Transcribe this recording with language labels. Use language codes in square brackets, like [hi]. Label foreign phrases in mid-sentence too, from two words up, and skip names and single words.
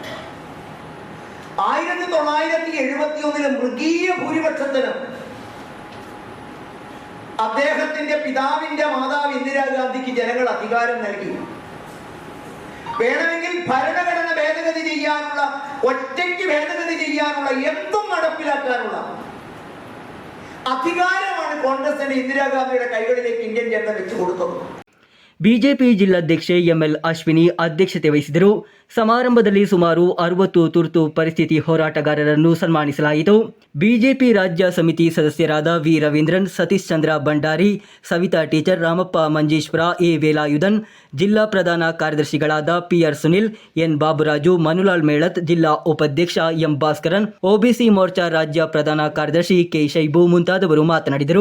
[ml] 1971 മൃഗീയ ഭൂരിപക്ഷത്തിന് അദ്ദേഹത്തിന്റെ പിതാവിന്റെ മാതാവ് ഇന്ദിരാഗാന്ധിക്ക് ജനങ്ങൾ അധികാരം നൽകി. വേണമെങ്കിൽ ഭരണഘടന ഭേദഗതി ചെയ്യാനുള്ള, ഒറ്റയ്ക്ക് ഭേദഗതി ചെയ്യാനുള്ള, എന്തും നടപ്പിലാക്കാനുള്ള അധികാരമാണ് കോൺഗ്രസിന്റെ ഇന്ദിരാഗാന്ധിയുടെ കൈകളിലേക്ക് ഇന്ത്യൻ ജനത വെച്ചു കൊടുത്തത്. [kn] ಬಿಜೆಪಿ ಜಿಲ್ಲಾಧ್ಯಕ್ಷೆ ಎಂಎಲ್ ಅಶ್ವಿನಿ ಅಧ್ಯಕ್ಷತೆ ವಹಿಸಿದರು. ಸಮಾರಂಭದಲ್ಲಿ ಸುಮಾರು 60 ತುರ್ತು ಪರಿಸ್ಥಿತಿ ಹೋರಾಟಗಾರರನ್ನು ಸನ್ಮಾನಿಸಲಾಯಿತು. ಬಿಜೆಪಿ ರಾಜ್ಯ ಸಮಿತಿ ಸದಸ್ಯರಾದ ವಿ ರವೀಂದ್ರನ್, ಸತೀಶ್ ಚಂದ್ರ ಭಂಡಾರಿ, ಸವಿತಾ ಟೀಚರ್, ರಾಮಪ್ಪ ಮಂಜೇಶ್ವರ, ಎ ವೇಲಾಯುಧನ್, ಜಿಲ್ಲಾ ಪ್ರಧಾನ ಕಾರ್ಯದರ್ಶಿಗಳಾದ ಪಿಆರ್ ಸುನಿಲ್, ಎನ್ ಬಾಬುರಾಜು, ಮನುಲಾಲ್ ಮೇಳತ್, ಜಿಲ್ಲಾ ಉಪಾಧ್ಯಕ್ಷ ಎಂ ಭಾಸ್ಕರನ್, ಒಬಿಸಿ ಮೋರ್ಚಾ ರಾಜ್ಯ ಪ್ರಧಾನ ಕಾರ್ಯದರ್ಶಿ ಕೆ ಶೈಬು ಮುಂತಾದವರು ಮಾತನಾಡಿದರು.